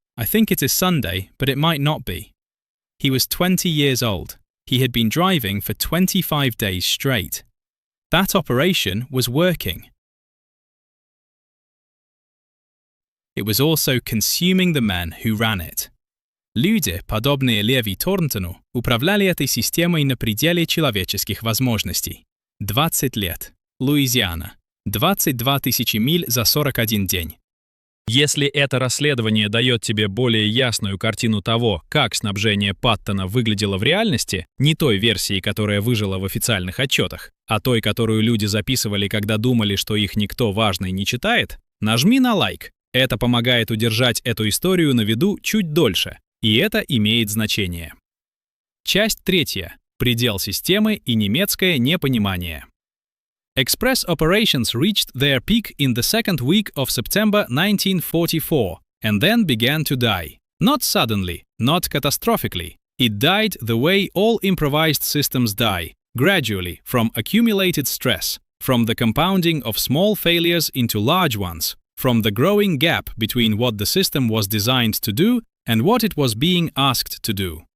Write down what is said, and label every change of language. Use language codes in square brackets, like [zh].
[en] I think it is Sunday, but it might not be." He was 20 years old. He had been driving for 25 days straight. That operation was working. It was also consuming the men who ran it. [ru] Люди, подобные Леви Торнтону, управляли этой системой на пределе человеческих возможностей. 20 лет. Луизиана. 22 тысячи миль за 41 день. Если это расследование дает тебе более ясную картину того, как снабжение Паттона выглядело в реальности, не той версии, которая выжила в официальных отчетах, а той, которую люди записывали, когда думали, что их никто важный не читает, нажми на лайк. Это помогает удержать эту историю на виду чуть дольше, и это имеет значение. Часть 3. Предел системы и немецкое непонимание. [en] Express operations reached their peak in the second week of September 1944 and then began to die. Not suddenly, not catastrophically. It died the way all improvised systems die, gradually, from accumulated stress, from the compounding of small failures into large ones, from the growing gap between what the system was designed to do and what it was being asked to do.